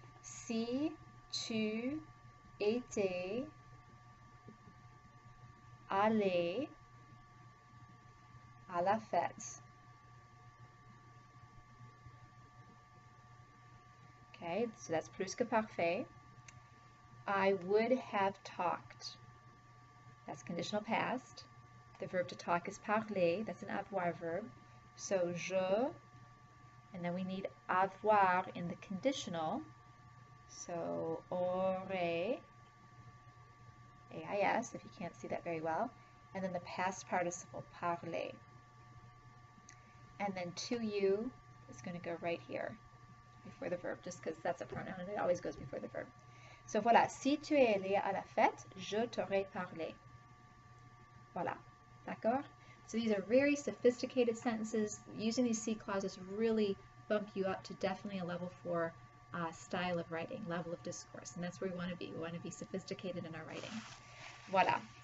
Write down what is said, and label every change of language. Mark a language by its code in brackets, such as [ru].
[fr] Si tu étais allé à la fête. [en] Okay, so that's plus que parfait. I would have talked. That's conditional past. The verb to talk is parler. That's an avoir verb. So je, and then we need avoir in the conditional. So aurait, AIS, if you can't see that very well. And then the past participle, parler. And then to you is going to go right here before the verb, just because that's a pronoun and it always goes before the verb. [fr] So voilà, si tu es allé à la fête, je t'aurais parlé. Voilà, d'accord? [en] So these are very sophisticated sentences. Using these C clauses really bump you up to definitely a level 4 style of writing, level of discourse, and that's where we want to be. We want to be sophisticated in our writing. Voilà.